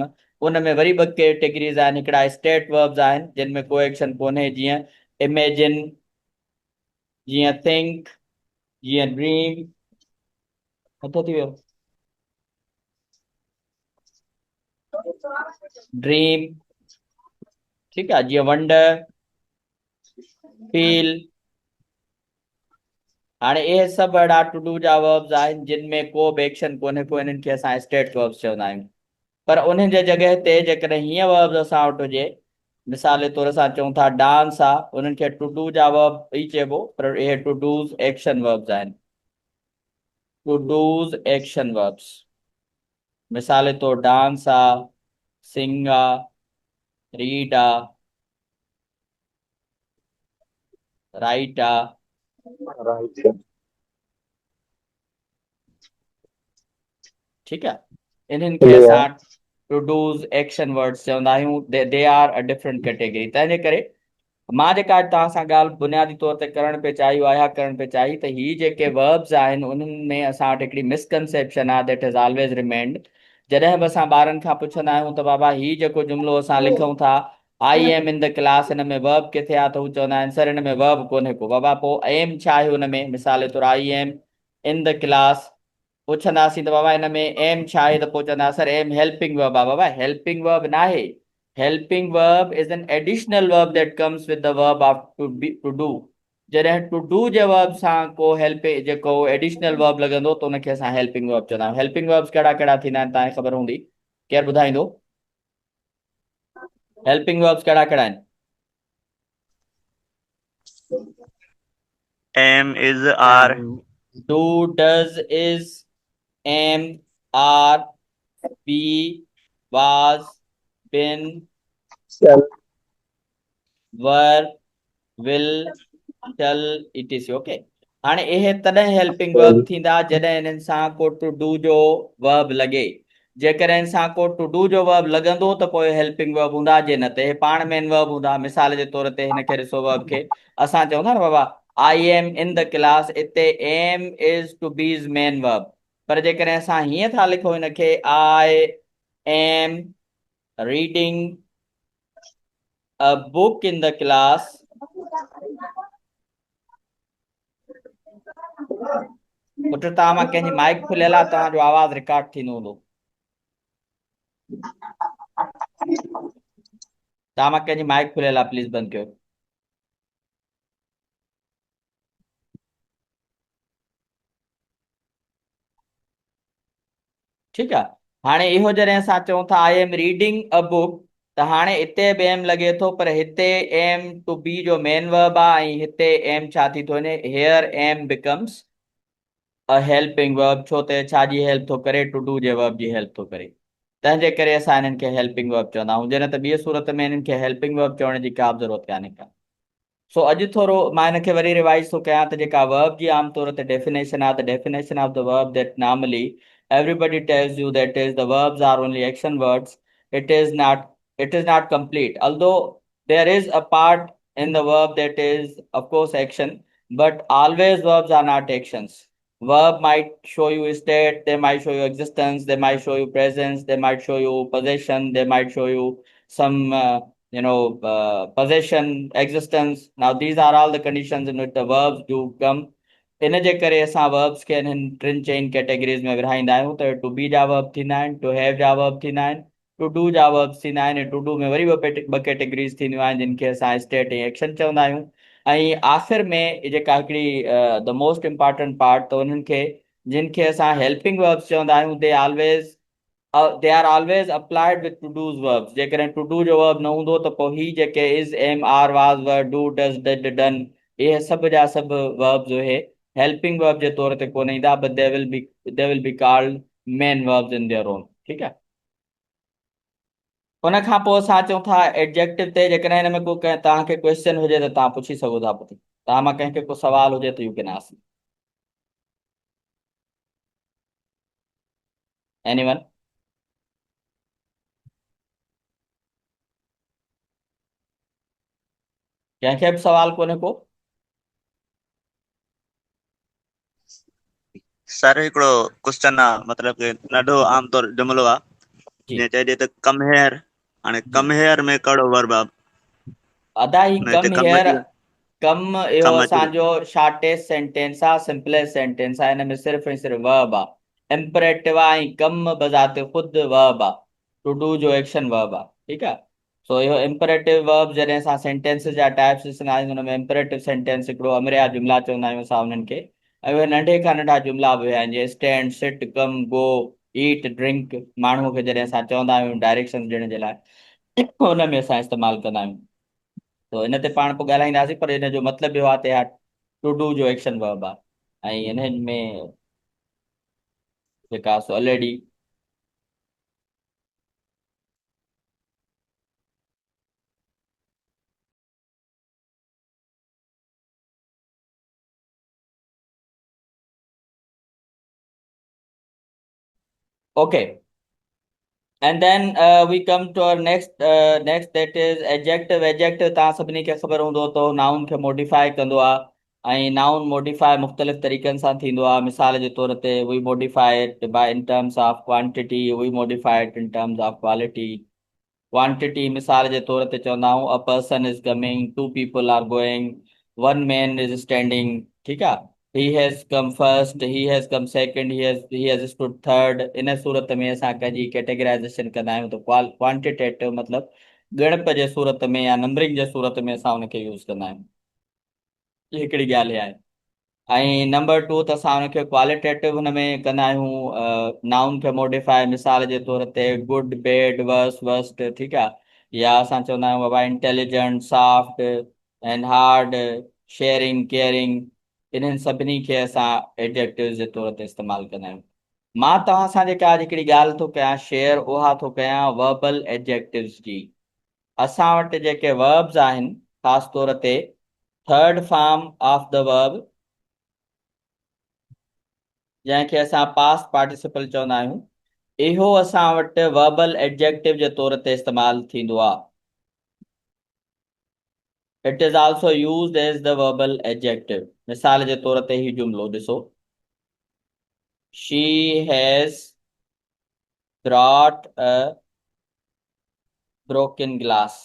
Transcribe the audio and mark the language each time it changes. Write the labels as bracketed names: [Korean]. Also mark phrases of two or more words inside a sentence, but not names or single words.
[Sindhi] उन में वरी ॿ कैटेगरीज़ आहिनि, हिकिड़ा [English] state verbs [Sindhi] आहिनि जिन में को एक्शन कोन्हे, जीअं इमेजिन, जीअं थिंक, जीअं ड्रीम। नथो थी वियो? ड्रीम, ठीकु आहे, जीअं वंडर, फील। हाणे इहे सभु अहिड़ा [English] to do [Sindhi] जा वर्ब्स आहिनि जिन में को बि एक्शन कोन्हे को, इन्हनि खे असां [English] state verbs [Sindhi] चवंदा आहियूं। पर उन्हनि जे जॻह ते जेकॾहिं हीअं वर्ब्स असां वटि हुजे, मिसाल जे तौर सां चऊं था डांस आहे, उन्हनि खे [English] to do [Sindhi] जा वर्ब ई चइबो, पर इहे [English] to do's action verbs [Sindhi] आहिनि। [English] to do's action verbs, [Sindhi] मिसाल जे तौर डांस आहे, सिंग आहे, रीड आहे, राइट आहे। राइट ठीकु आहे। इन्हनि खे क्लियर असां [English] to do's action words [Sindhi] चवंदा आहियूं। [English] they are a different category. [Sindhi] तंहिंजे करे मां जेका अॼु तव्हां सां ॻाल्हि बुनियादी तौर ते करणु पे चाहियो आहियां, करणु पे चाही त हीअ जेके वर्ब्स आहिनि, उन्हनि में असां वटि हिकिड़ी मिसकंसेप्शन आहे, [English] that is always remained. [Sindhi] जॾहिं बि असां ॿारनि खां पुछंदा आहियूं त बाबा हीअ जेको जुमिलो असां लिखूं था, [English] I am in the class, [Sindhi] हिन में वर्ब किथे आहे? त हू चवंदा आहिनि सर हिन में वर्ब कोन्हे को। बाबा पोइ एम छा आहे हुन में? मिसाल जे तौरु [English] I am in the class, [Sindhi] पुछंदासीं त बाबा हिन में एम छा आहे? त पोइ चवंदा सर एम [English] helping verb [Sindhi] आहे। बाबा [English] helping verb [Sindhi] न आहे। [English] helping verb is an additional verb that comes with the verb of to do. [Sindhi] जॾहिं [English] to do [Sindhi] जे वर्ब सां को हेल्प जेको एडिशनल वर्ब लॻंदो, त उनखे असां [English] helping verb [Sindhi] चवंदा आहियूं। [English] helping verbs [Sindhi] कहिड़ा कहिड़ा थींदा आहिनि तव्हांखे ख़बर हूंदी, केरु ॿुधाईंदो? [English] helping verbs [Sindhi] कहिड़ा कहिड़ा आहिनि? [English] am is are do, does, is, am, are, be, was, been, shall were, will, shall, etc. OK. [Sindhi] हाणे इहे तॾहिं [English] helping verb [Sindhi] थींदा जॾहिं इन्हनि सां को [English] to do [Sindhi] जो वर्ब लॻे। जेकॾहिं सां को [English] to do [Sindhi] जो वर्ब लॻंदो त पोइ [English] helping verb [Sindhi] हूंदा, जे न त इहे पाण [English] main verb [Sindhi] हूंदा। मिसाल जे तौर ते हिनखे ॾिसो, वर्ब खे असां चऊं था न बाबा [English] I am in the class, [Sindhi] इते [English] am is to be's main verb. [Sindhi] पर जेकॾहिं असां हीअं था लिखूं हिनखे, [English] I am reading a book in the class, [Sindhi] पुट तव्हां मां कंहिंजी माइक खुलियल आहे, तव्हांजो आवाज़ रिकॉर्ड थींदो हूंदो। तव्हां मां कंहिंजी माइक खुलियल आहे, प्लीज़ बंदि कयो। ठीकु आहे। हाणे इहो जॾहिं असां चऊं था [English] I am reading a book, [Sindhi] त हाणे हिते बि एम लॻे थो, पर हिते एम [English] to be [Sindhi] जो [English] main verb [Sindhi] आहे, ऐं हिते एम छा थी थो वञे, [English] here am becomes a helping verb. [Sindhi] छो त छा जी हेल्प थो करे? [English] to do [Sindhi] जे वर्ब जी हेल्प थो करे। तंहिंजे करे असां हिननि खे [English] helping verb [Sindhi] चवंदा आहियूं। जॾहिं त ॿिए सूरत में हिननि खे [English] helping verb [Sindhi] चवण जी का बि ज़रूरत कान्हे का। सो अॼु थोरो मां हिनखे वरी रिवाइज़ थो कयां त जेका वर्ब जी आम तौर ते डेफिनेशन आहे, [English] the definition of the verb that normally everybody tells you that is the verbs are only action words. It is not complete, although there is a part in the verb that is of course action, but always verbs are not actions. Verb might show you state, they might show you existence, they might show you presence, they might show you possession, they might show you some possession, existence. Now these are all the conditions in which the verbs do come. [Sindhi] इन जे करे असां verbs खे हिननि टिनि चइनि कैटेगरीज़ में विरहाईंदा आहियूं त [English] to be [Sindhi] जा verb थींदा आहिनि, [English] to have [Sindhi] जा verb थींदा आहिनि, [English] to do [Sindhi] जा verbs थींदा आहिनि। [English] to do [Sindhi] में वरी ॿ कैटेगरीज़ थींदियूं आहिनि जिन खे असां स्टेट ऐं एक्शन चवंदा आहियूं। ऐं आख़िर में जेका हिकिड़ी [English] the most important part, [Sindhi] त उन्हनि खे जिन खे असां [English] helping verbs [Sindhi] चवंदा आहियूं, [English] they are always applied with to do's verbs. [Sindhi] जेकॾहिं [English] to do [Sindhi] जो verb न हूंदो त पोइ ही जेके [English] is, am, are, was, were, do, does, did, done, [Sindhi] इहे सभु जा सभु verbs जो है [English] helping verb [Sindhi] जे तौर ते कोन ईंदा, [English] but they will be called main verbs in their own. [Sindhi] ठीकु आहे। उन खां पोइ असां अचूं था एडजेक्टिव ते। जेकॾहिं हिन में को तव्हांखे क्वेश्चन हुजे त तव्हां पुछी सघो था। पुछी तव्हां मां कंहिंखे को सवाल हुजे त [English] you can ask. Anyone? [Sindhi] कंहिंखे बि सवाल कोन्हे को? सर हिकिड़ो क्वेश्चन आहे, मतिलब कि ॾाढो आमतौर जुमिलो आहे। जी जीअं चइजे त [English] come here, [Sindhi] हाणे जी। [English] come here [Sindhi] में कहिड़ो वर्ब आहे? अदा ही हुन हिते कम कम हेयर, अची कम इहो कम अची असांजो [English] shortest sentence [Sindhi] आहे, [English] simplest sentence [Sindhi] आहे। हिन में सिर्फ़ु ऐं सिर्फ़ु वर्ब आहे, इम्परेटिव आहे ऐं कम बज़ाते ख़ुदि वर्ब आहे। [English] to do [Sindhi] जो [English] action verb [Sindhi] आहे। ठीकु आहे। सो इहो [English] imperative verb [Sindhi] जॾहिं असां सेंटेंस जा टाइप्स ॾिसंदा आहियूं, हुन में [English] imperative sentence [Sindhi] हिकिड़ो अमरिया जुमिला चवंदा आहियूं असां हुननि खे। ऐं उहे नंढे खां नंढा जुमिला बि आहिनि, जीअं [English] stand, sit, come, go, eat, drink. [Sindhi] माण्हूअ खे जॾहिं असां चवंदा आहियूं डायरेक्शन ॾियण जे लाइ, हुन में असां इस्तेमालु कंदा आहियूं। तो इन ते पाण पोइ ॻाल्हाईंदासीं, पर इन जो मतिलबु इहो आहे त [English] to do [Sindhi] जो [English] action verb [Sindhi] आहे। ऐं इन्हनि में जेका [English] so already OK. and then we come to our next that is adjective. [Sindhi] एडजेक्टिव तव्हां सभिनी खे ख़बर हूंदो त नाउन खे मॉडिफाई कंदो आहे। ऐं [English] noun modify [Sindhi] मुख़्तलिफ़ तरीक़नि सां थींदो आहे। मिसाल जे तौर ते [English] we modify it by in terms of quantity, we modify it in terms of quality. [Sindhi] क्वांटिटी मिसाल जे तौर ते चवंदा आहियूं, [English] a person is coming, two people are going, one man is standing. [Sindhi] ठीकु आहे। [English] he has come first, he has come second, he has stood third. [Sindhi] इन सूरत में असां कंहिंजी कैटेगराइज़ेशन कंदा आहियूं त क्वांटिटेटिव मतिलबु ॻणप जे सूरत में या नंबरिंग जे सूरत में असां हुनखे यूज़ कंदा आहियूं। ही हिकिड़ी ॻाल्हि आहे। ऐं [English] number two [Sindhi] त असां हुनखे क्वालिटेटिव हुन में कंदा आहियूं, नाउन खे मॉडिफाई। मिसाल जे तौर ते [English] good, bad, worse, worst. [Sindhi] ठीकु आहे। या असां चवंदा आहियूं बाबा [English] intelligent, soft and hard, sharing, caring. [Sindhi] इन्हनि सभिनी खे असां एडजेक्टिव जे तौर ते इस्तेमालु कंदा आहियूं। मां तव्हां सां जेका हिकिड़ी ॻाल्हि थो कयां शेयर, उहा थो कयां [English] verbal adjectives [Sindhi] जी। असां वटि जेके वर्ब्स आहिनि, ख़ासि तौर ते [English] third form of the verb, [Sindhi] जंहिंखे असां [English] past participle [Sindhi] चवंदा आहियूं, इहो असां वटि [English] verbal adjective [Sindhi] जे तौर ते इस्तेमालु थींदो आहे। [English] it is also used as the verbal adjective. [Sindhi] मिसाल जे तौर ते ही जुमिलो ॾिसो, [English] she has brought a broken glass.